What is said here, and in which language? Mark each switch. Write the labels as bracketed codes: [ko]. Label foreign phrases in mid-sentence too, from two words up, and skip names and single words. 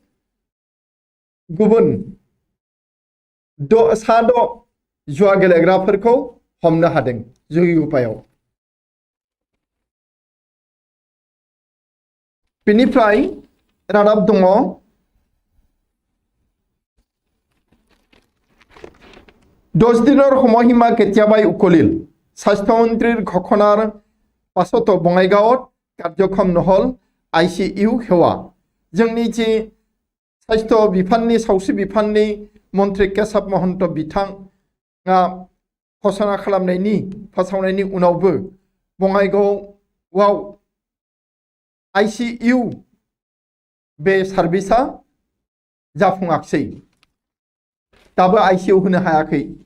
[brx] गुबुन 6 जुवा गेलेग्राफोरखौ हमनो हादों जगिगपायाव बिनिफ्राय रादाब दङ [as] 10 দিনৰ সময়সীমা কেতিয়াবাই উকলিল স্বাস্থ্যমন্ত্ৰীৰ ঘোষণাৰ পাছতো বঙাইগাঁৱত কাৰ্যক্ষম নহল ICU সেৱা जोंनि जे स्वास्थ्य बिफाननि सावस्रि बिफाननि मन्त्रि केशव महन्त बिथाङा घोषणा खालामनायनि फोसावनायनि उनावबो बङाइगावआव ICU बे सार्भिसा जाफुङाखै दाबो ICU होनो हायाखै